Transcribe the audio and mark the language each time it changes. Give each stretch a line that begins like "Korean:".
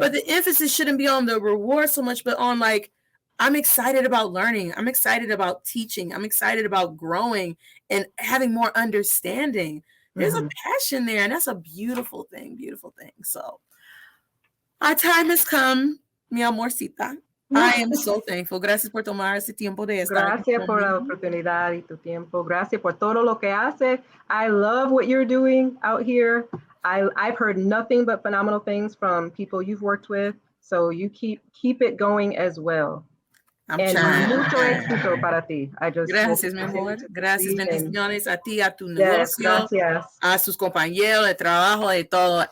English: But the emphasis shouldn't be on the reward so much, but on like, I'm excited about learning. I'm excited about teaching. I'm excited about growing and having more understanding. There's a passion there, and that's a beautiful thing, So our time has come, mi amorcita. I am so thankful.
Spanish: Gracias por tomar ese tiempo de estar. Gracias por la oportunidad y tu tiempo. Gracias por todo lo que hace.
English: I love what you're doing out here. I've heard nothing but phenomenal things from people you've worked with. So you keep it going as well.
Spanish: Mucho éxito para ti. Gracias, mi amor. Gracias, bendiciones a ti, a tu negocio, a sus compañeros de trabajo, de todo.